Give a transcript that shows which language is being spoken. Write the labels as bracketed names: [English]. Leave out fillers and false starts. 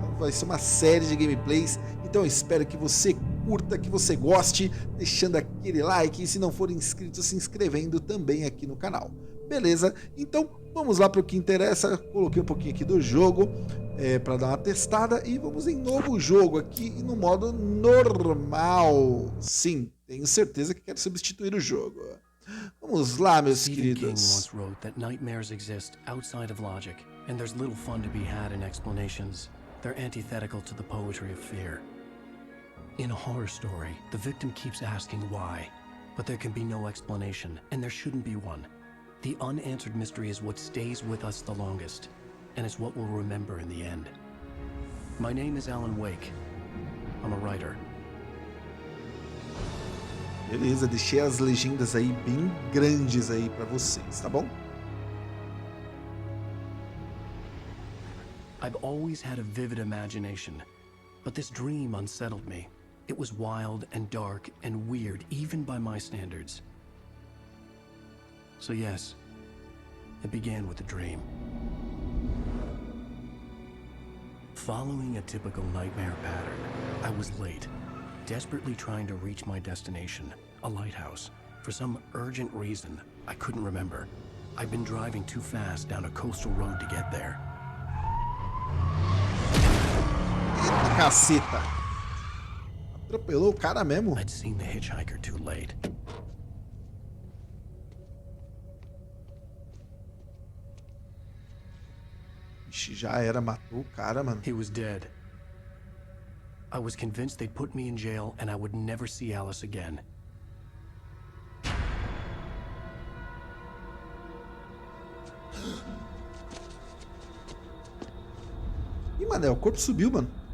[Portuguese] Vai ser uma série de gameplays, então eu espero que você curta, que você goste, deixando aquele like e se não for inscrito, se inscrevendo também aqui no canal. Beleza? Então vamos lá para o que interessa. Coloquei um pouquinho aqui do jogo para dar uma testada e vamos em novo jogo aqui no modo normal. Sim, tenho certeza que quero substituir o jogo. Vamos lá, meus queridos. [English] Nightmares exist outside of logic, and there's little fun to be had in explanations. They're antithetical to the poetry of fear. In a horror story, the victim keeps asking why, but there can be no explanation, and there shouldn't be one. The unanswered mystery is what stays with us the longest, and it's what we'll remember in the end. My name is Alan Wake. I'm a writer. [Portuguese] Beleza, deixei as legendas aí bem grandes aí para vocês, tá bom? [English] I've always had a vivid imagination, but this dream unsettled me. It was wild and dark and weird, even by my standards. So yes, it began with a dream. Following a typical nightmare pattern, I was late, desperately trying to reach my destination, a lighthouse. For some urgent reason, I couldn't remember. I'd been driving too fast down a coastal road to get there. [Portuguese] Eita caceta! Atropelou o cara mesmo? [English] I'd seen the hitchhiker too late. [Portuguese] Ixi, já era, matou o cara, mano. [English] He was dead. I was convinced they'd put me in jail and I would never see Alice again. [Portuguese] Ih, mano, o corpo subiu, mano.